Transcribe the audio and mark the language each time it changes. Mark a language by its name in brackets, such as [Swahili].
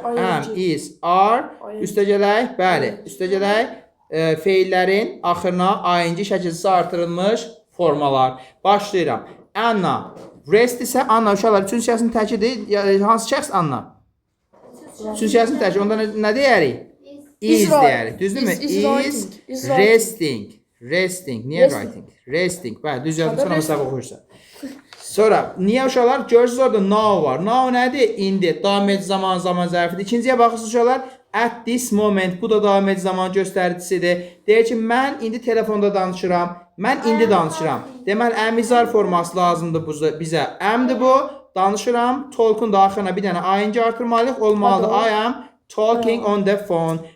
[English] Am, is, are. [Azerbaijani] Üstəgələk, bəli. Üstəgələk feillərin axırına ing şəkilsi artırılmış formalar. Başlayıram. Anna. Rest isə Anna. Uşaqlar, üçüncü şəxsin təkidir. Hansı şəxs Anna? Üçüncü şəxsin təkidir. Onda nə deyərik? Is deyərik. Düzdürmü? [English] Is resting. Resting. Niyə writing? Resting. [Azerbaijani] Bəli, düz yazmışsan ama səhv oxuyursan. Sonra, niyə uşaqlar? Görürsünüz orada now var. Now nədir? İndi. Davam edici zaman zərfidir. İkinciyə baxırsınız uşaqlar. [English] At this moment. [Azerbaijani] Bu da davam edici zaman göstəricisidir. Deyir ki, mən indi telefonda danışıram. Mən indi danışıram. Deməli, əmizar forması lazımdır bizə. Əmdir bu. Danışıram. Talk'un da axırına bir dənə ing artırmalıyıq. Olmalıdır. [English] I am talking on the phone.